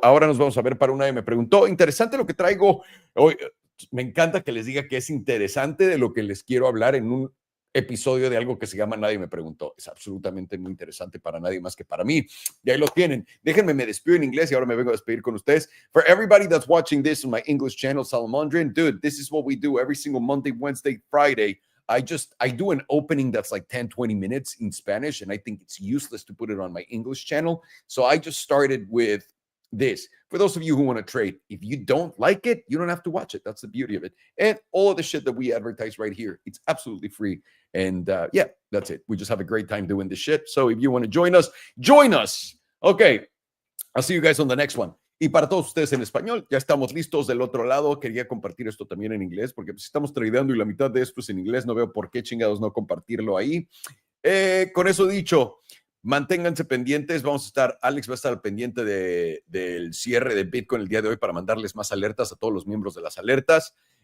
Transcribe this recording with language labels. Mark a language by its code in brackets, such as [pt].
[es] Ahora nos vamos a ver para una. Me preguntó, interesante lo que traigo hoy. Me encanta que les diga que es interesante de lo que les quiero hablar en un episodio de algo que se llama Nadie me preguntó. Es absolutamente muy interesante para nadie más que para mí. Y ahí lo tienen. Déjenme, me despido en inglés y ahora me vengo a despedir con ustedes. [en] For everybody that's watching this on my English channel, Salamandrian, dude, this is what we do every single Monday, Wednesday, Friday. I do an opening that's like 10, 20 minutes in Spanish, and I think it's useless to put it on my English channel. So I just started with this. For those of you who want to trade, if you don't like it, you don't have to watch it. That's the beauty of it. And all of the shit that we advertise right here, it's absolutely free. And yeah, that's it. We just have a great time doing this shit. So if you want to join us, join us. Okay, I'll see you guys on the next one. [es] Y para todos ustedes en español, ya estamos listos del otro lado. Quería compartir esto también en inglés, porque pues, estamos tradeando y la mitad de esto es en inglés. No veo por qué chingados no compartirlo ahí. Con eso dicho, manténganse pendientes. Vamos a estar, Alex va a estar pendiente del cierre de Bitcoin el día de hoy para mandarles más alertas a todos los miembros de las alertas.